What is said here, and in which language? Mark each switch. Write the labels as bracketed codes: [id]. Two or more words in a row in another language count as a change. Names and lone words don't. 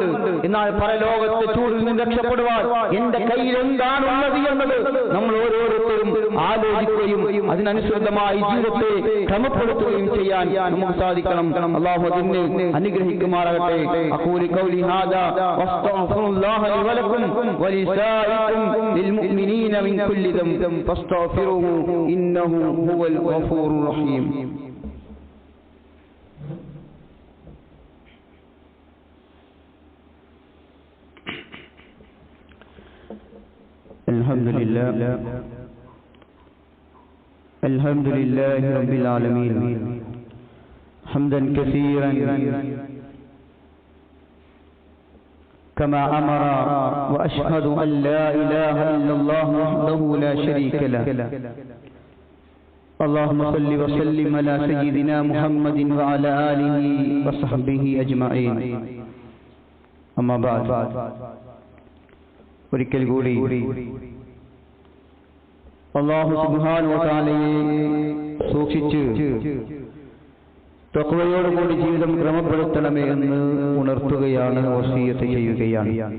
[ml] എന്നാൽ പരലോകത്തെ ചൂടിൽ നിന്ന് രക്ഷപ്പെടുവാൻ എന്റെ കയ്യിൽ എന്താണുള്ളത് എന്നത് നമ്മൾ ഓരോരുത്തരും ആലോചിക്കുകയും അതിനനുസൃതമായി ജീവിതത്തെ ക്രമപ്പെടുത്തുകയും ചെയ്യാൻ നമുക്ക് സാധിക്കണം. അല്ലാഹു അതിനെ അനുഗ്രഹിക്കുമാറാകട്ടെ. [ar] أقول قولي هذا وأستغفر الله لي ولكم ولسائركم للمؤمنين من كل ذنب فاستغفروه إنه هو الغفور الرحيم. الحمد لله رب العالمين حمدا كثيرا كما أمر وأشهد أن لا إله إلا الله وحده لا شريك له. اللهم صل وسلم على سيدنا محمد وعلى آله وصحبه أجمعين. أما بعد, [ml] ഒരിക്കൽ കൂടി [ar] الله سبحانه وتعالى [ml] സൂക്ഷിച്ച് തഖ്വയോടുകൂടി ജീവിതം ക്രമപ്പെടുത്തണമേ എന്ന് ഉണർത്തുകയാണ്, വസിയത്ത് ചെയ്യുകയാണ്.